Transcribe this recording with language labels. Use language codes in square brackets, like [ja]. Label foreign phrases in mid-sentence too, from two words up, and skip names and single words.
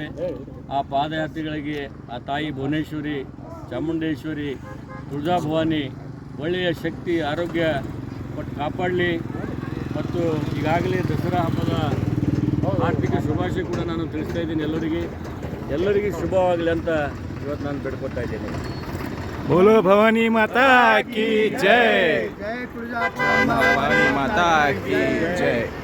[kn] ಆ ಪಾದಯಾತ್ರಿಗಳಿಗೆ ಆ ತಾಯಿ ಭುವನೇಶ್ವರಿ, ಚಾಮುಂಡೇಶ್ವರಿ, ತುಳಜಾ ಭವಾನಿ ಒಳ್ಳೆಯ ಶಕ್ತಿ ಆರೋಗ್ಯ ಕೊಟ್ಟು ಕಾಪಾಡಲಿ. ಮತ್ತು ಈಗಾಗಲೇ ದಸರಾ ಹಬ್ಬದ ಆರ್ಥಿಕ ಶುಭಾಶಯ ಕೂಡ ನಾನು ತಿಳಿಸ್ತಾ ಇದ್ದೀನಿ. ಎಲ್ಲರಿಗೆ ಶುಭವಾಗಲಿ ಅಂತ ಇವತ್ತು ನಾನು ಬೇಡ್ಕೊತಾ ಇದ್ದೇನೆ. [hi] बोलो भवानी माता की जय, भवानी माता की जय.